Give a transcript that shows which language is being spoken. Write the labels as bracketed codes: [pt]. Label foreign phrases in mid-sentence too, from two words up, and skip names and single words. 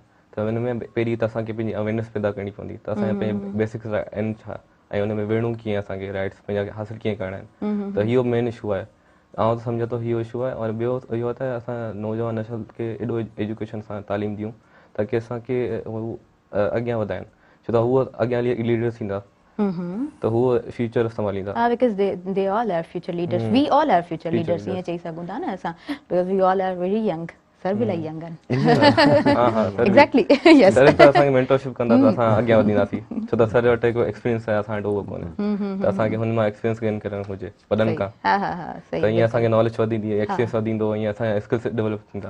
[sd] त हुन में पहिरीं त असांखे पंहिंजी अवेयरनेस पैदा करणी पवंदी त असांजा पंहिंजे बेसिक्स आहिनि छा, ऐं हुन में विढ़ूं कीअं, असांखे राइट्स पंहिंजा हासिलु कीअं करणा आहिनि। त इहो [en] main issue [sd] आहे। आउं त सम्झां थो इहो इशू आहे। और ॿियो इहो आहे त असां नौजवान नस्ल खे एॾो एजुकेशन सां तालीम ॾियूं ताकी असांखे हू अॻियां वधाइनि, छो त हूअ अॻियां लीडर्स थींदा त हूअ फ्यूचर संभालींदा। [en] because they all are future leaders, we all are future leaders, [sd] ईअं चई सघूं था न असां, [en] because we all are very young. [sd] सर बि इलाही यंग आहिनि। [en] exactly, yes. [sd] सर त असांखे मेंटरशिप कंदा त असां अॻियां वधींदासीं, छो त सर वटि हिकु एक्सपीरियंस आहे, असां वटि उहो कोन्हे। त असांखे हुन मां [en] experience gain [sd] करणु घुरिजे वॾनि खां, त ईअं असांखे नॉलेज वधंदी, एक्सपीरियंस वधंदो, ईअं असांजा स्किल्स डेवलप थींदा।